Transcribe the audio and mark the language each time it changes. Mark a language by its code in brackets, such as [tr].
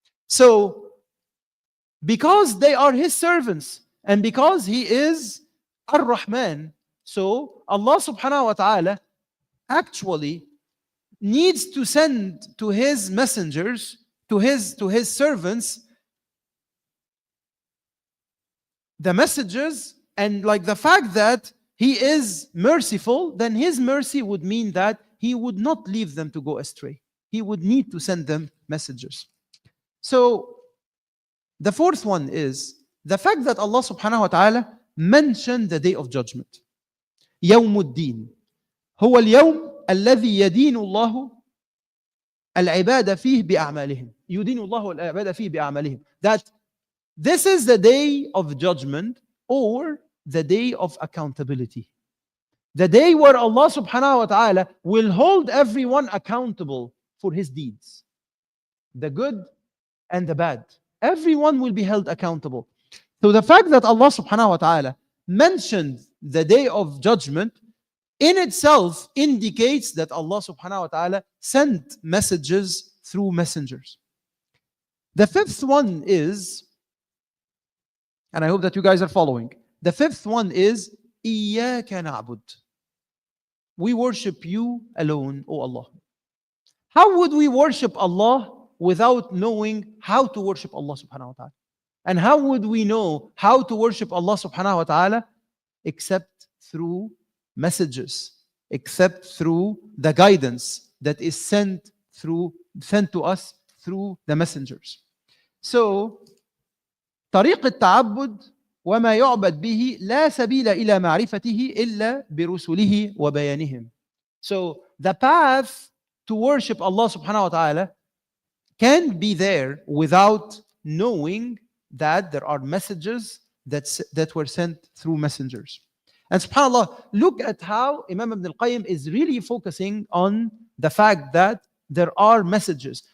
[en] So, because they are His servants and because He is Ar-Rahman, so Allah subhanahu wa ta'ala actually needs to send to His messengers, to his servants, the messages, and like the fact that He is merciful, then His mercy would mean that He would not leave them to go astray. He would need to send them messages. So the fourth one is the fact that Allah subhanahu wa ta'ala mentioned the day of judgment. [ar] يوم الدين هو اليوم الذي يدين الله العباد فيه بأعمالهم. يدين الله العباد فيه بأعمالهم. [en] That this is the day of judgment, or the day of accountability. The day where Allah subhanahu wa ta'ala will hold everyone accountable for his deeds. The good and the bad. Everyone will be held accountable. So the fact that Allah subhanahu wa ta'ala mentioned the day of judgment in itself indicates that Allah subhanahu wa ta'ala sent messages through messengers. The fifth one is, and I hope that you guys are following, the fifth one is [ar] إِيَّاكَ نَعْبُدُ. [en] We worship You alone, O Allah. How would we worship Allah without knowing how to worship Allah subhanahu wa ta'ala? And how would we know how to worship Allah subhanahu wa ta'ala except through messages, except through the guidance that is sent to us through the messengers. [ar] So طريق التعبد وما يعبد به لا سبيل إلى معرفته إلا برسله وبيانهم. [en] So the path to worship Allah subhanahu wa ta'ala can't be there without knowing that there are messages that were sent through messengers. And subhanAllah, look at how Imam Ibn al-Qayyim is really focusing on the fact that there are messages.